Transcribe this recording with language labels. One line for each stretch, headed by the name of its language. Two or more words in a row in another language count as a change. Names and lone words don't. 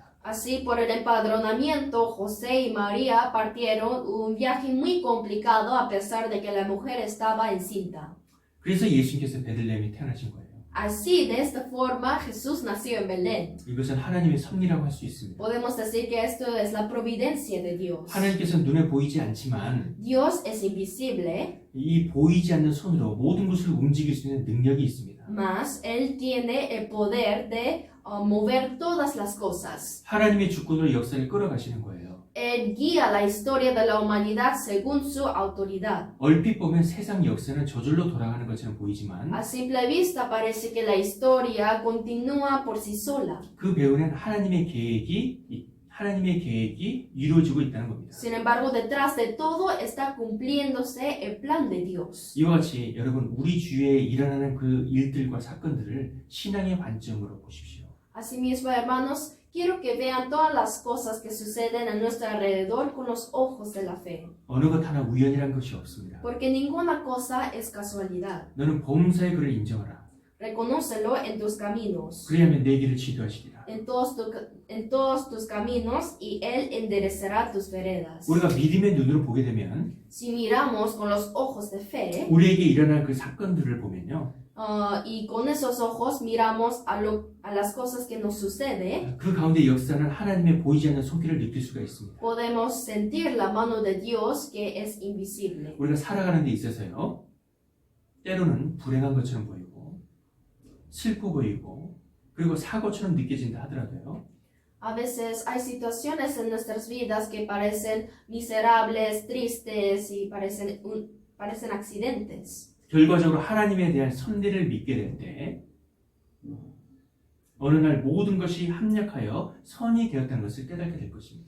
Spanish: Así, por el empadronamiento, José y María partieron un viaje muy complicado a pesar de que la mujer estaba encinta.
Korean: 그래서 예수님께서 베들레헴에 태어나신 거예요.
Spanish: Así, de esta forma, Jesús nació en Belén.
Korean: 이것은 하나님의 섭리라고 할 수 있습니다.
Spanish: Podemos decir que esto es la providencia de Dios.
Korean: 하나님께서 눈에 보이지 않지만
Spanish: Dios es invisible,
Korean: 이 보이지 않는 손으로 모든 것을 움직일 수 있는 능력이 있습니다.
Spanish: mas Él tiene el poder de mover todas las cosas.
Korean: 하나님의 주권으로 역사를 끌어가시는 거예요.
Spanish: Él guía la historia de la humanidad según su autoridad.
Korean: 얼핏 보면 세상 역사는 저절로 돌아가는 것처럼 보이지만
Spanish: A simple vista parece que la historia continúa por sí sola.
Korean: 그 배후에는 하나님의 계획이 이루어지고 있다는 겁니다.
Spanish: Sin embargo, detrás de todo está cumpliéndose el plan de Dios.
Korean: 이와 같이 여러분 우리 주위에 일어나는 그 일들과 사건들을 신앙의 관점으로 보십시오.
Spanish: Asimismo, hermanos, quiero que vean todas las cosas que suceden a nuestro alrededor con los ojos de la fe.
Korean: 어느 것 하나 우연이란 것이 없습니다.
Spanish: Porque ninguna cosa es casualidad.
Korean: 너는 범사의 그를 인정하라.
Spanish: Reconócelo en tus caminos,
Korean: 그리하면 내 길을 지도하시리라.
Spanish: en todos tus caminos, y Él enderezará tus veredas.
Korean: 우리가 믿음의 눈으로 보게 되면
Spanish: Si miramos con los ojos de fe,
Korean: 우리에게 일어난 그 사건들을 보면요.
Spanish: y con esos ojos miramos a las cosas que nos sucede,
Korean: 그 가운데 역사는 하나님의 보이지 않는 손길을 느낄 수가 있습니다.
Spanish: podemos sentir la mano de Dios que es invisible.
Korean: 우리가 살아가는 데 있어서요. 때로는 불행한 것처럼 보이고 슬퍼 보이고 그리고 사고처럼 느껴진다 하더라도요.
Spanish: A veces hay situaciones en nuestras vidas que parecen miserables, tristes y parecen accidentes.
Korean: 결과적으로 하나님에 대한 섭리를 믿게 될 때 어느 날 모든 것이 합력하여 선이 되었다는 것을 깨닫게 될 것입니다.